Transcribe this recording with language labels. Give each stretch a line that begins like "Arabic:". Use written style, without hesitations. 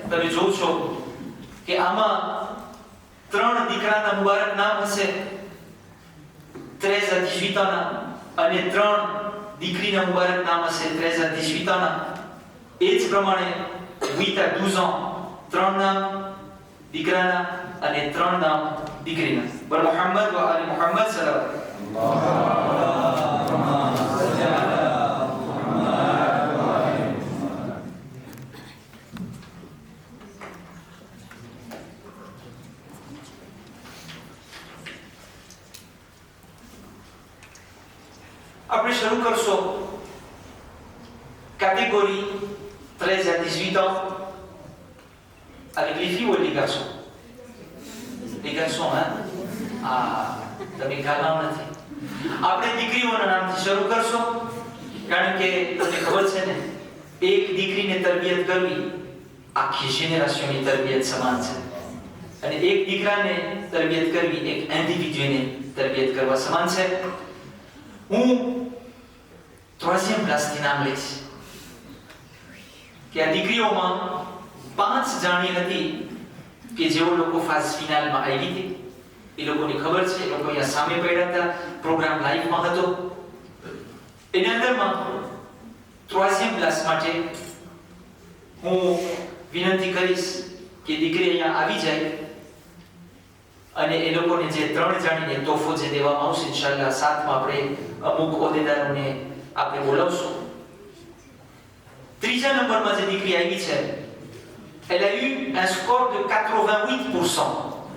Gujarati: તમે જોવો છો કે આમાં 3 દીકરાના મુબારક નામ હશે,
French: 13 à 18 ans
Gujarati: અને 3 દીકરીના મુબારક નામ હશે 13 à 18 ans. એ જ પ્રમાણે
French: 8 à 12 ans
Gujarati: 3 નામ દીકરાના અને 3 નામ દીકરીના. બર મુહમ્મદ વ આલી મુહમ્મદ આપણે શરૂ કરશો
French: catégorie 13 à 18 ans avec les filles ou les garçons? Les garçons, hein? Ah,
Gujarati: તમે ગાલાઓ નથી. આપણે દીકરીઓના નામથી શરૂ કરશો કારણ કે તમને ખબર છે ને, એક દીકરીને તરબિયત કરવી આખી જેનરેશનની તરબિયત સમાન છે, અને એક દીકરાને તરબિયત કરવી એક ઇન્ડિવિડ્યુઅલને તરબિયત કરવા સમાન છે. હું 3e ક્લાસથી નામ લઈશ કે આ દીકરીઓમાં 5 જાણી હતી કે જેઓ લોકો ફાસ્ટ ફિનાલમાં આવી હતી. એ લોકોની ખબર છે, એ લોકો અહીંયા સામે પડ્યા હતા, પ્રોગ્રામ લાઈવમાં હતો. એની અંદરમાં 3e ક્લાસ માટે હું વિનંતી કરીશ કે દીકરી અહીંયા આવી જાય અને એ લોકોને જે 3 જાણીને તોહફો જે દેવામાં આવશે ઇન્શાઅલ્લાહ સાથમાં આપણે અમુક હોદ્દેદારોને આપણે બોલાવશું. 3 નંબરમાં જે દીકરી આવી છે,
French: elle a eu un score de 88%.